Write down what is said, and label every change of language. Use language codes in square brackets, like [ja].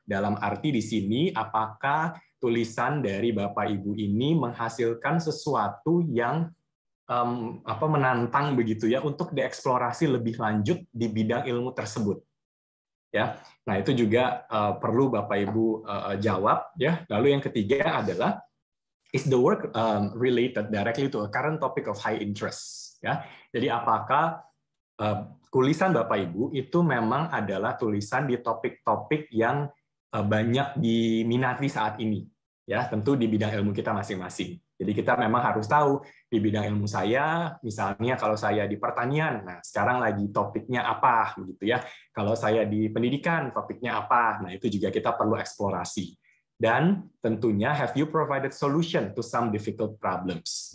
[id] Dalam arti di sini apakah tulisan dari Bapak Ibu ini menghasilkan sesuatu yang menantang begitu ya untuk dieksplorasi lebih lanjut di bidang ilmu tersebut. Ya. Nah, itu juga perlu Bapak Ibu jawab ya. Lalu yang ketiga adalah [en] is the work related directly to a current topic of high interest? [id] Ya, jadi apakah tulisan Bapak Ibu itu memang adalah tulisan di topik-topik yang banyak diminati saat ini? Ya, tentu di bidang ilmu kita masing-masing. Jadi kita memang harus tahu di bidang ilmu saya, misalnya kalau saya di pertanian, nah sekarang lagi topiknya apa, begitu ya. Kalau saya di pendidikan, topiknya apa. Nah itu juga kita perlu eksplorasi. Dan tentunya, have you provided solution to some difficult problems?